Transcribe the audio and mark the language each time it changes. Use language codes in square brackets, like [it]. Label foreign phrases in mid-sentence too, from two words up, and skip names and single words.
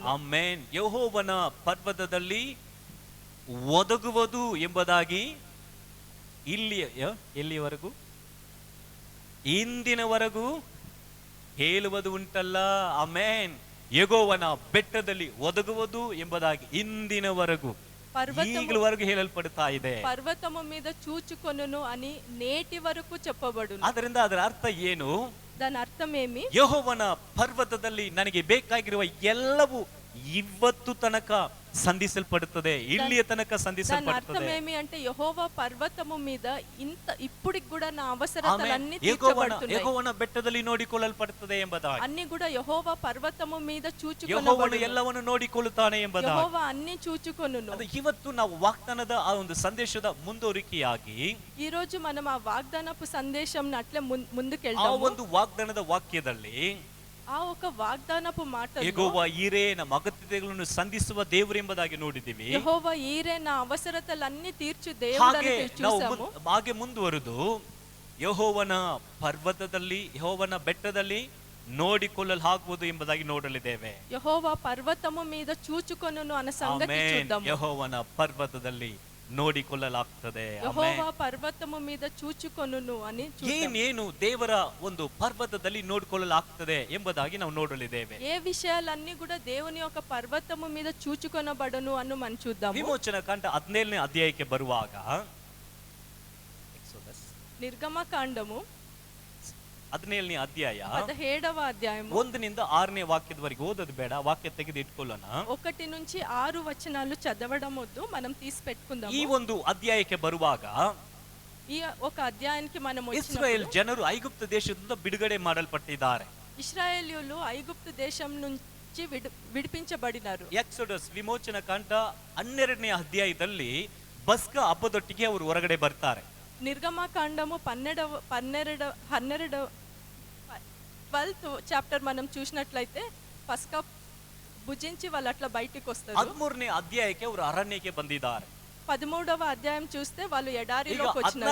[kn] ಆಮೆನ್. ಯೆಹೋವನ ಪರ್ವತದಲ್ಲಿ ಒದಗುವುದು ಎಂಬುದಾಗಿ ಎಲ್ಲಿವರೆಗೂ ಇಂದಿನವರೆಗೂ ಹೇಳುವುದು ಉಂಟಲ್ಲ. ಆಮೆನ್. ಯೆಹೋವನ ಬೆಟ್ಟದಲ್ಲಿ ಒದಗುವುದು ಎಂಬುದಾಗಿ ಇಂದಿನವರೆಗೂ ಈಗಲವರೆಗೂ ಹೇಳಲ್ಪಡ್ತಾ ಇದೆ. [te] పర్వతము మీద చూచుకొనును అని నేటి వరకు చెప్పబడును. [kn] ಅದರಿಂದ ಅದರ ಅರ್ಥ ಏನು? [te] దాని అర్థం ఏమి? [kn] ಯೆಹೋವನ ಪರ್ವತದಲ್ಲಿ ನನಗೆ ಬೇಕಾಗಿರುವ ಎಲ್ಲವೂ ಇವತ್ತು ತನಕ ಸಂಧಿಸಲ್ಪಡುತ್ತದೆ, ಇಲ್ಲಿಯ ತನಕ [te] దాని అర్థం [kn] ಸಂಧಿಸಲ್ಪಡುತ್ತದೆ. [te] ఏమి అంటే యెహోవా పర్వతము మీద ఇప్పటికి కూడా నా అవసరతలన్నీ [kn] ಯೆಹೋವನ [te] తీర్చబడుతున్నాయి. [kn] ಬೆಟ್ಟದಲ್ಲಿ ನೋಡಿಕೊಳ್ಳಲ್ಪಡುತ್ತದೆ ಎಂಬುದಾಗಿ, [te] అన్ని కూడా యెహోవా పర్వతము మీద [kn] ಯೆಹೋವನು [te] చూచుకొనబడును. [kn] ಎಲ್ಲವನ್ನು ನೋಡಿಕೊಳ್ಳುತ್ತಾನೆ ಎಂಬುದಾಗಿ. [te] యెహోవా అన్ని చూచుకొనును. [kn] ಅದು ಇವತ್ತು ನಾವು ವಾಗ್ದಾನದ ಆ ಒಂದು ಸಂದೇಶದ ಮುಂದುವರಿಕೆಯಾಗಿ [te] ఈ రోజు మనం ఆ వాగ్దానపు సందేశం అట్లే [kn] ಆ [te] ముందుకెళ్దాము. [kn] ಒಂದು ವಾಗ್ದಾನದ ವಾಕ್ಯದಲ್ಲಿ [te] ఆ ఒక వాగ్దానపు మాటలో [kn] ಯೆಹೋವ ಈರೆ ನಮ್ಮ ಅಗತ್ಯತೆಗಳನ್ನು ಸಂಧಿಸುವ ದೇವರು ಎಂಬುದಾಗಿ ನೋಡಿದ್ದೀವಿ. [te] యెహోవా ఈరే నా అవసరతలన్నీ తీర్చు దేవుడని [kn] ಹಾಗೆ ನಾವು [te] చూసాము. [kn] ಹಾಗೆ ಮುಂದುವರೆದು ಯೆಹೋವನ ಪರ್ವತದಲ್ಲಿ ಯೆಹೋವನ ಬೆಟ್ಟದಲ್ಲಿ ನೋಡಿಕೊಳ್ಳಲು ಆಗುವುದು ಎಂಬುದಾಗಿ ನೋಡಲಿದ್ದೇವೆ. [te] యెహోవా పర్వతము మీద చూచుకొనును అన్న సంగతి [kn] ಆಮೆನ್. [te] చూద్దాము. [kn] ಯೆಹೋವನ ಪರ್ವತದಲ್ಲಿ ನೋಡಿಕೊಳ್ಳಲಾಗ್ತದೆ. [te] యెహోవా పర్వతము మీద చూచుకొనును అని చూద్దాం. [kn] ಏನೇನು ದೇವರ ಒಂದು ಪರ್ವತದಲ್ಲಿ ನೋಡಿಕೊಳ್ಳಲಾಗ್ತದೆ ಎಂಬುದಾಗಿ ನಾವು ನೋಡಲಿದ್ದೇವೆ. [te] ఏ విషయాలన్నీ కూడా దేవుని యొక్క పర్వతము మీద చూచుకొనబడును అని మనం చూద్దాము. [kn] ವಿಮೋಚನ ಕಾಂಡ 17ನೇ ಅಧ್ಯಾಯಕ್ಕೆ ಬರುವಾಗ [te] నిర్గమకాండము [kn] 17ನೇ ಅಧ್ಯಾಯ [te] 17వ అధ్యాయము [kn] 1 6ನೇ ವಾಕ್ಯದವರೆಗೆ ಓದೋದು ಬೇಡ, ವಾಕ್ಯ ತೆಗೆದು ಇಟ್ಕೊಳ್ಳೋಣ. [te] 1 నుంచి 6 వచనాలు చదవడం వద్దు, మనం తీసి పెట్టుకుందాం. [kn] ಈ ಒಂದು ಅಧ್ಯಾಯಕ್ಕೆ ಬರುವಾಗ [te] ఈ ఒక అధ్యాయానికి మనం [kn] ಇಸ್ರಾಯೇಲ್ [te] వచ్చినప్పుడు [kn] ಜನರು ಐಗುಪ್ತ ದೇಶದಿಂದ ಬಿಡುಗಡೆ ಮಾಡಲ್ಪಟ್ಟಿದ್ದಾರೆ. [te] ఇశ్రాయేలీయులు ఐగుప్తు దేశం నుంచి విడిపించబడినారు. [kn] ಎಕ್ಸೋಡಸ್ ವಿಮೋಚನ ಕಾಂಡ 12ನೇ ಅಧ್ಯಾಯದಲ್ಲಿ ಬಸ್ಕ ಹಬ್ಬದೊಟ್ಟಿಗೆ ಅವರು ಹೊರಗಡೆ ಬರ್ತಾರೆ. [te] నిర్గమకాండము 12th చాప్టర్ మనం చూసినట్లయితే పస్కా భుజించి వాళ్ళు అట్లా బయటికి వస్తారు. [kn] 13ನೇ ಅಧ್ಯಾಯಕ್ಕೆ ಅವರು ಅರಣ್ಯಕ್ಕೆ ಬಂದಿದ್ದಾರೆ. [te] 13వ అధ్యాయం చూస్తే వాళ్ళు [kn] ಈಗ [te] ఎడారిలోకి వచ్చినారు.